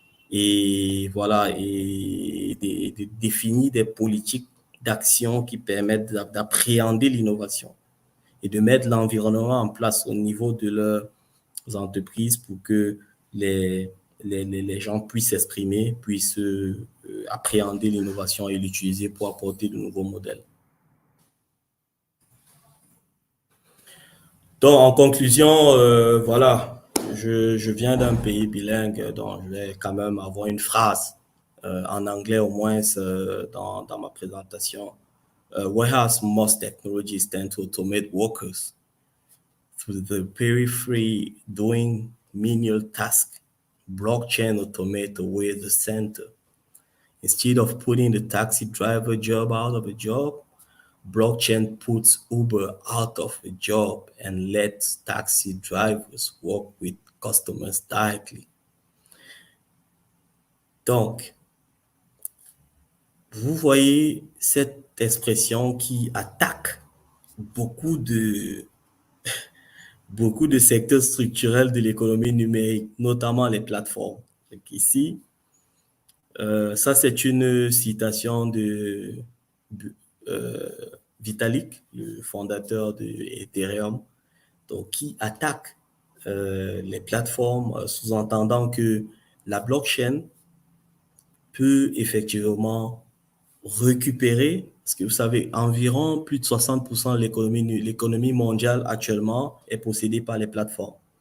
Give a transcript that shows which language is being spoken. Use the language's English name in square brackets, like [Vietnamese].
[French] et voilà, et de définir des politiques d'action qui permettent d'appréhender l'innovation et de mettre l'environnement en place au niveau de leurs entreprises pour que les gens puissent s'exprimer, puissent appréhender l'innovation et l'utiliser pour apporter de nouveaux modèles. Donc, en conclusion, voilà, je viens d'un pays bilingue, donc je vais quand même avoir une phrase en anglais au moins dans ma présentation. [English] Whereas most technologies tend to automate workers through the periphery doing menial tasks, blockchain automate away the center. Instead of putting the taxi driver job out of a job, blockchain puts Uber out of a job and lets taxi drivers work with customers directly. [French] Donc, vous voyez cette expression qui attaque beaucoup de, beaucoup de secteurs structurels de l'économie numérique, notamment les plateformes. Donc ici, ça c'est une citation de euh, Vitalik, le fondateur de Ethereum, donc qui attaque les plateformes, sous-entendant que la blockchain peut effectivement récupérer, parce que vous savez, environ plus de 60% de l'économie mondiale actuellement est possédée par les plateformes.